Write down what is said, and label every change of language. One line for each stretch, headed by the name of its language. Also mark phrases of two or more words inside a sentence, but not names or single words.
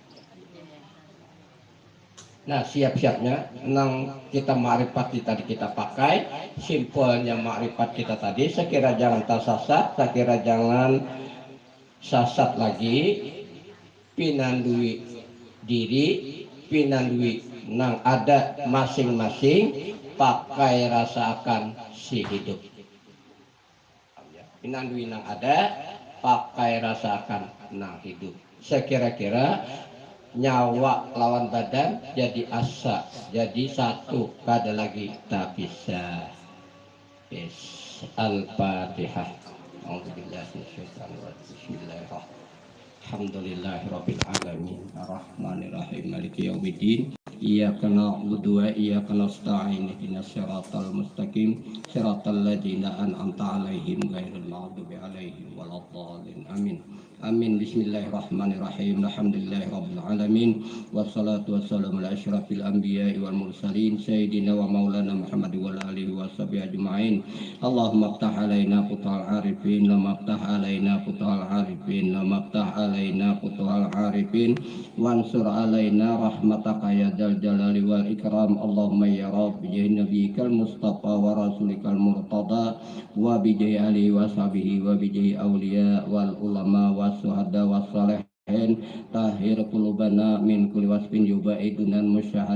Banjar: Nah siap-siapnya, nang kita ma'rifat tadi kita pakai, simpelnya ma'rifat kita tadi, sekira jangan tersasat, sekira jangan sasat lagi, pinandui diri, pinandui nang ada masing-masing, pakai rasakan si hidup. Pinandui nang ada, pakai rasakan nang hidup. Sekira-kira nyawa lawan badan jadi asa, jadi satu, kada lagi tak bisa.
Arabic: Yes. Al-Fatihah. بسم الله الرحمن الرحيم. الحمد لله رب العالمين. الرحمن الرحيم. مالك يوم الدين. إياك نعبد وإياك نستعين. اهدنا الصراط المستقيم. صراط الذين أنعمت عليهم غير المغضوب عليهم ولا الضالين. آمين. آمين. بسم الله الرحمن الرحيم. الحمد لله رب العالمين. والصلاة والسلام على أشرف الأنبياء والمرسلين سيدنا ومولانا محمد وآله وصحبه أجمعين. اللهم افتح علينا فتوح العارفين وافتح علينا فتوح العارفين وافتح علينا فتوح العارفين وانشر علينا رحمتك يا ذا الجلال والإكرام. اللهم يا رب بنبيك المصطفى ورسولك المرتضى وبآله وصحبه وبأولياء والعلماء والشهداء والصالحين طهر قلوبنا من كل وصف يبعدنا مشاهد